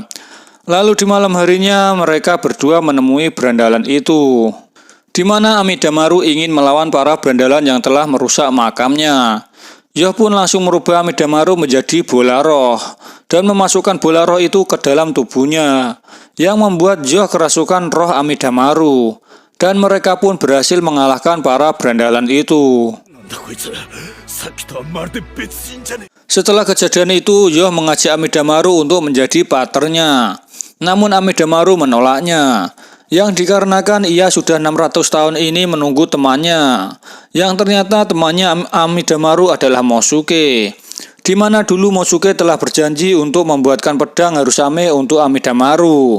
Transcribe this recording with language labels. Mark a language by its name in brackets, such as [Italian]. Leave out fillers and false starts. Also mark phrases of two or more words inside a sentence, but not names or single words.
[Indonesian] Lalu di malam harinya mereka berdua menemui berandalan itu, di mana Amidamaru ingin melawan para berandalan yang telah merusak makamnya. Yoh pun langsung merubah Amidamaru menjadi bola roh dan memasukkan bola roh itu ke dalam tubuhnya, yang membuat Yoh kerasukan roh Amidamaru, dan mereka pun berhasil mengalahkan para berandalan itu. [Japanese] なんだこいつ、さっきとはまるで別人じゃねえ。 [Indonesian] Setelah kejadian itu, Yoh mengajak Amidamaru untuk menjadi paternya. Namun Amidamaru menolaknya, yang dikarenakan ia sudah 600 tahun ini menunggu temannya, yang ternyata temannya Amidamaru adalah Mosuke, di mana dulu Mosuke telah berjanji untuk membuatkan pedang Harusame untuk Amidamaru.